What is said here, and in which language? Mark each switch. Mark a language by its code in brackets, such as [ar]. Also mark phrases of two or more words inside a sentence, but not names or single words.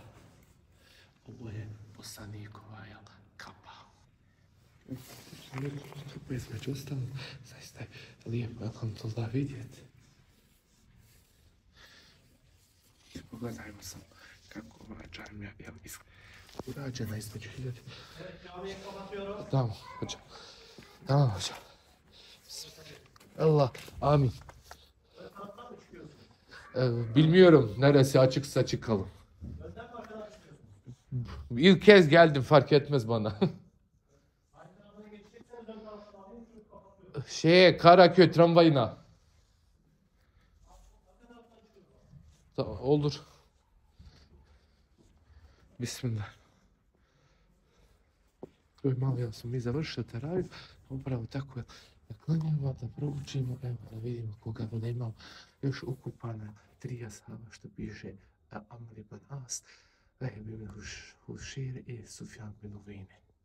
[bs] Ovo je poslanikova kapa. Između ostalo, zaista je lijepo, alhamdulillah, vidjeti. Pogledajmo sam kako ova džamija urađena između 1000. [tr] Tamam, hocam. Tamam, hocam. Allah, amin. Bilmiyorum, neresi açıksa çıkalım. İlk kez geldim, fark etmez bana. Karaköy tramvayına. Olur. Bismillah. [bs] Malo smo mi završili teraviju, upravo tako klanjamo da proučimo, evo da vidimo koga bude imao još ukupana 3 ashaba što piše Amr ibn As, Vehb ibn Hušir i Sufjan bin Uvejne.